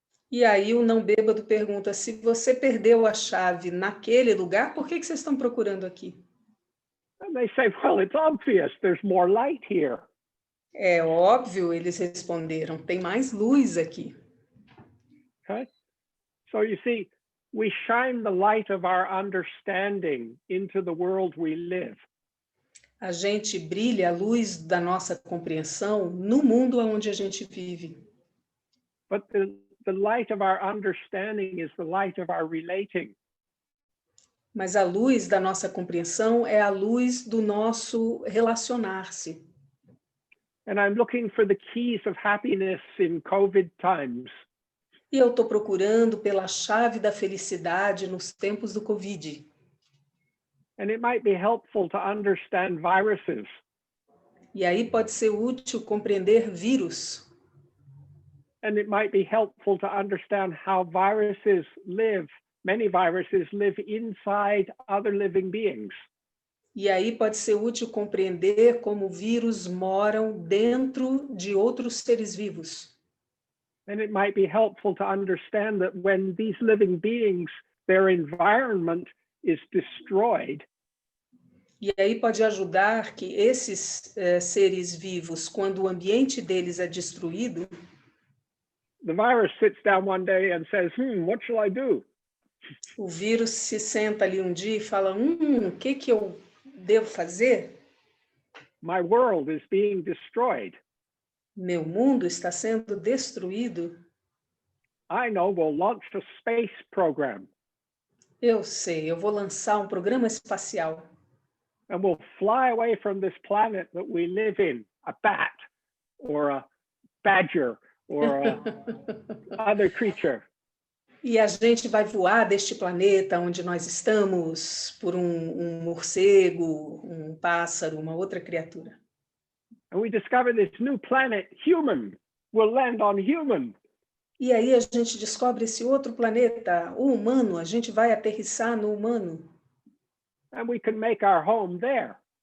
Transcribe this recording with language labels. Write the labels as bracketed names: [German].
[Portuguese] E aí o não bêbado pergunta, se você perdeu a chave naquele lugar, por que vocês estão procurando aqui? [English] And they say, well, it's obvious, there's more light here. [Portuguese] É óbvio, eles responderam, tem mais luz aqui. [English] Okay? So you see, we shine the light of our understanding into the world we live. [Portuguese] A gente brilha a luz da nossa compreensão no mundo onde a gente vive. [English] But the light of our understanding is the light of our relating. [Portuguese] Mas a luz da nossa compreensão é a luz do nosso relacionar-se. [English] And I'm looking for the keys of happiness in COVID times. [Portuguese] E eu estou procurando pela chave da felicidade nos tempos do Covid. [English] And it might be helpful to understand viruses. [Portuguese] E aí pode ser útil compreender vírus. [English] And it might be helpful to understand how viruses live. Many viruses live inside other living beings. [Portuguese] E aí pode ser útil compreender como vírus moram dentro de outros seres vivos. [English] And it might be helpful to understand that when these living beings, their environment is destroyed, [Portuguese] E aí pode ajudar que esses seres vivos, quando o ambiente deles é destruído, [English] the virus sits down one day and says, what shall I do? [Portuguese] o vírus se senta ali um dia e fala, o que eu devo fazer? [English] My world is being destroyed. [Portuguese] Meu mundo está sendo destruído. [English] I know, we'll launch a space program. [Portuguese] Eu sei, eu vou lançar um programa espacial. [English] And we'll fly away from this planet that we live in, a bat or a badger or a other creature. [Portuguese] E a gente vai voar deste planeta onde nós estamos por um morcego, um pássaro, uma outra criatura. [English] And we discover this new planet, human, will land on human. [Portuguese] E aí a gente descobre esse outro planeta, o humano, a gente vai aterrissar no humano. [English] And we can make our home there.